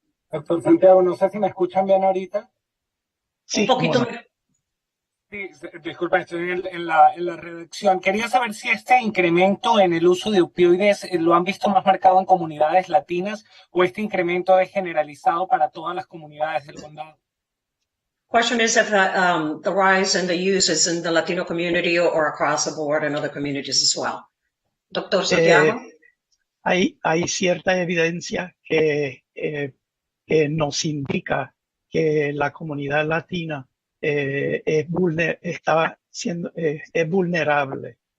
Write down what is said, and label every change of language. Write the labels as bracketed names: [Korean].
[Spanish] Doctor Santiago, no sé si me escuchan bien ahorita. Sí, Un poquito. cómo no. Sí, disculpa, estoy en la redacción. Quería saber si este incremento en el uso de opioides lo han visto más marcado en comunidades latinas o este incremento es generalizado para todas las comunidades del condado. [English] Question is if the rise in the use is in the Latino community or across the board in other communities as well. Dr. Santiago? [Spanish] Hay cierta evidencia que nos indica que la comunidad latina es vulnerable.